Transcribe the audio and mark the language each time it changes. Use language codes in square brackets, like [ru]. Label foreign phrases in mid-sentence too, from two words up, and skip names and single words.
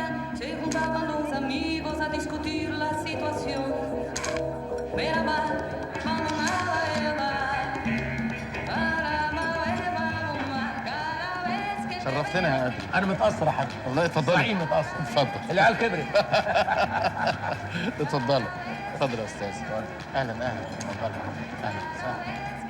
[es] Se juntaban los amigos a discutir la situación. [tr] Merhaba, mamma Eva. [ar] شرفتنا يا قادر. انا متاثر يا حاج. والله اتفضلي. زعيم متاثر. اتفضل. العيال كبرت. اتفضلوا. اتفضل يا استاذ. اهلا اهلا. اتفضل. اهلا وسهلا.